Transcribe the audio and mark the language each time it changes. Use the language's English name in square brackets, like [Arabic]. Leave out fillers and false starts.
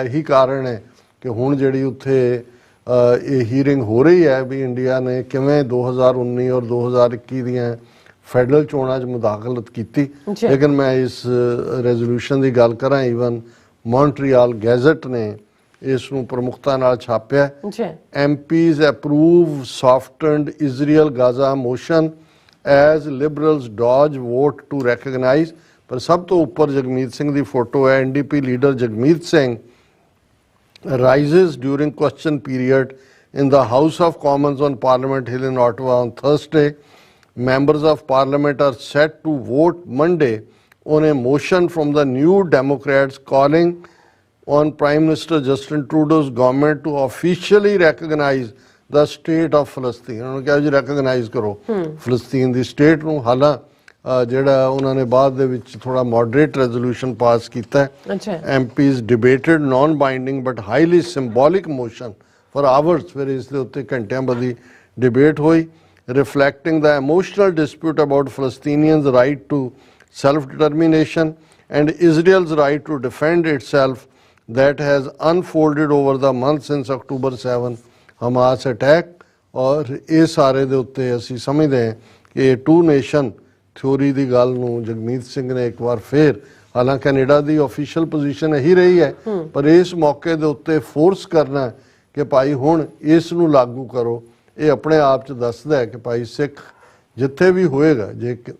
[Punjabi] ਇਹੀ ਕਾਰਨ ਹੈ ਕਿ ਹੁਣ ਜਿਹੜੀ ਉੱਥੇ ਇਹ ਹੀਅਰਿੰਗ ਹੋ ਰਹੀ ਹੈ ਵੀ ਇੰਡੀਆ ਨੇ ਕਿਵੇਂ 2019 ਔਰ 2021 ਦੀਆਂ ਫੈਡਰਲ ਚੋਣਾਂ 'ਚ ਮੁਦਾਖਲਤ ਕੀਤੀ। ਲੇਕਿਨ ਮੈਂ ਇਸ ਰੈਜ਼ੋਲੂਸ਼ਨ ਦੀ ਗੱਲ ਕਰਾਂ, ਈਵਨ ਮੌਂਟਰੀਅਲ ਗੈਜ਼ਟ ਨੇ ਇਸ ਨੂੰ ਪ੍ਰਮੁਖਤਾ ਨਾਲ ਛਾਪਿਆ। [English] MPs approve softened Israel Gaza motion as liberals dodge vote to recognize। [Punjabi] ਪਰ ਸਭ ਤੋਂ ਉੱਪਰ ਜਗਮੀਤ ਸਿੰਘ ਦੀ ਫੋਟੋ ਹੈ। [English] NDP leader Jagmeet Singh rises during question period in the House of Commons on Parliament Hill in Ottawa on Thursday. Members of Parliament are set to vote Monday on a motion from the New Democrats calling on Prime Minister Justin Trudeau's government to officially recognize the state of Palestine। [Punjabi] ਉਹਨਾਂ ਨੇ ਕਿਹਾ ਜੀ recognise ਕਰੋ ਫਲਸਤੀਨ ਦੀ state ਨੂੰ। ਜਿਹੜਾ ਉਹਨਾਂ ਨੇ ਬਾਅਦ ਦੇ ਵਿੱਚ ਥੋੜਾ ਮੋਡਰੇਟ ਰੈਜ਼ੋਲੂਸ਼ਨ ਪਾਸ ਕੀਤਾ ਹੈ। [English] MPs debated non-binding but highly symbolic motion for hours। [Punjabi] ਫਿਰ ਇਸ ਦੇ ਉੱਤੇ ਘੰਟਿਆਂ ਬੱਧੀ ਡਿਬੇਟ ਹੋਈ, [English] reflecting the emotional dispute about Palestinians' right to self-determination and Israel's right to defend itself that has unfolded over the months since October 7 Hamas attack। [Punjabi] ਔਰ ਇਹ ਸਾਰੇ ਦੇ ਉੱਤੇ ਅਸੀਂ ਸਮਝਦੇ ਹਾਂ ਕਿ ਇਹ ਟੂ ਨੇਸ਼ਨ ਥਿਊਰੀ ਦੀ ਗੱਲ ਨੂੰ ਜਗਮੀਤ ਸਿੰਘ ਨੇ ਇੱਕ ਵਾਰ ਫੇਰ, ਹਾਲਾਂਕਿ ਕੈਨੇਡਾ ਦੀ ਆਫੀਸ਼ੀਅਲ ਪੋਜੀਸ਼ਨ ਇਹੀ ਰਹੀ ਹੈ, ਪਰ ਇਸ ਮੌਕੇ ਦੇ ਉੱਤੇ ਫੋਰਸ ਕਰਨਾ ਕਿ ਭਾਈ ਹੁਣ ਇਸ ਨੂੰ ਲਾਗੂ ਕਰੋ, ਇਹ ਆਪਣੇ ਆਪ 'ਚ ਦੱਸਦਾ ਹੈ ਕਿ ਭਾਈ ਸਿੱਖ ਜਿੱਥੇ ਵੀ ਹੋਏਗਾ, ਜੇ